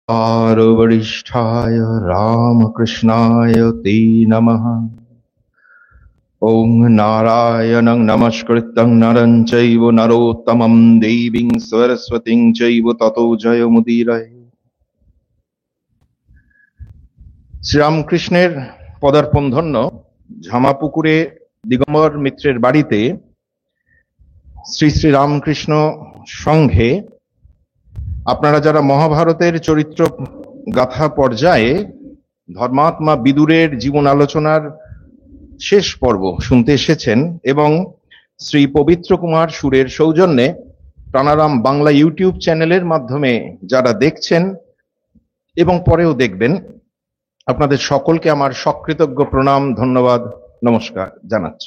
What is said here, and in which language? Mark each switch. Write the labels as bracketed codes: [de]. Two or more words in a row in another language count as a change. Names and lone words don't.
[sa] वरिष्ठाय रामकृष्णाय ते नमः। ॐ नारायणं नमस्कृतं नरं चैव नरोत्तमं देवीं सरस्वतीं चैव ततो जयमुदीरये। [bn] শ্রীরামকৃষ্ণের পদার্পণ ধন্য ঝামাপুকুরে দিগম্বর মিত্রের বাড়িতে শ্রী শ্রী রামকৃষ্ণ সংঘে আপনারা যারা মহাভারতের চরিত্র গাথা পর্যায়ে ধর্মাত্মা বিদুরের জীবন আলোচনার শেষ পর্ব শুনতে এসেছেন এবং শ্রী পবিত্র কুমার সুরের সৌজন্যে প্রাণারাম বাংলা ইউটিউব চ্যানেলের মাধ্যমে যারা দেখছেন এবং পরেও দেখবেন, আপনাদের সকলকে আমার সকৃতজ্ঞ প্রণাম, ধন্যবাদ, নমস্কার জানাচ্ছি।